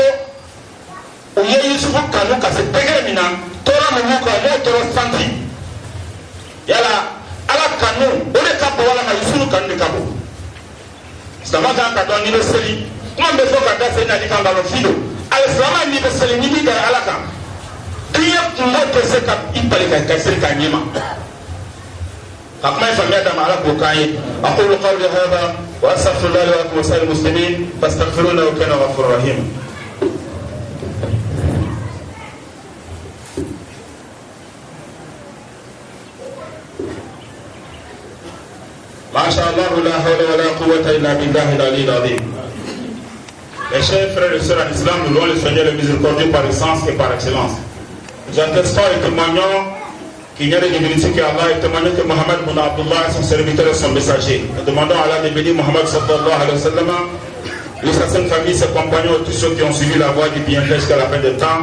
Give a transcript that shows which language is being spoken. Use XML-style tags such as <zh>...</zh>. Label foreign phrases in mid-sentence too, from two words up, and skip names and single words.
<bm>u ye yusufu kanu ka se dɛgɛ min na tɔɔrɔ min b'u kan o m'o tɔɔrɔ santi yala ala kanu o de ka bon walama yusufu kanu de ka bon sama kan ka dɔn ni bɛ seli kuma bɛ fɔ ka da seli nali kan nkalon fi do alisama ni bɛ seli ni bi gɛrɛ ala kan diɲɛ kungo tɛ se ka i bali ka seli ka ɲɛ ma ka kuma in faamuya d'a ma ala k'o k'an ye</bm> <ar>أقول قولي هذا وأستغفر الله لي ولكم وسائر المسلمين فاستغفروه كان غفور رحيم ما شاء الله لا حول ولا قوة إلا بالله العلي العظيم.</ar> <fr>Mes chers frères et sœurs en islam, nous louons le Seigneur le miséricordieux par essence et par excellence. Nous attestons et témoignons qu'il n'y a de divinité qu'Allah et témoignons que Mohammed bin Abdullah est son serviteur et son messager. Nous demandons à Allah de bénir Mohammed</fr> <ar>صلى الله عليه وسلم,</ar> <fr>lui, sa sainte famille, ses compagnons et tous ceux qui ont suivi la voie du bien-être jusqu'à la fin des temps.</fr>